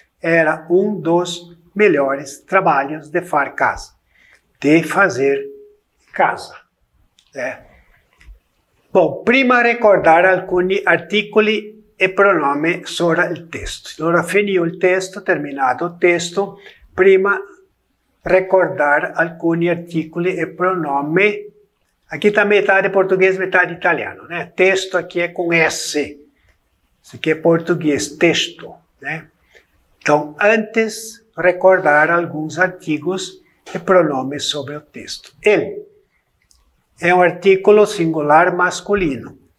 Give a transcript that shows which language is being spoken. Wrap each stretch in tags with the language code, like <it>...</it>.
<pt>Era um dos melhores trabalhos de fazer casa. De fazer casa.</pt> <it>Bom, prima recordar alcuni articoli e pronomi sobre il testo. Allora finito il testo, terminato il testo, prima recordar alcuni articoli e pronomi.</it> <pt>Aqui está metade português, metade italiano, né? Texto aqui é com S. Isso aqui é português, texto, né? Então, antes, recordar alguns artigos e pronomes sobre o texto. Ele é um artículo singular masculino.</pt>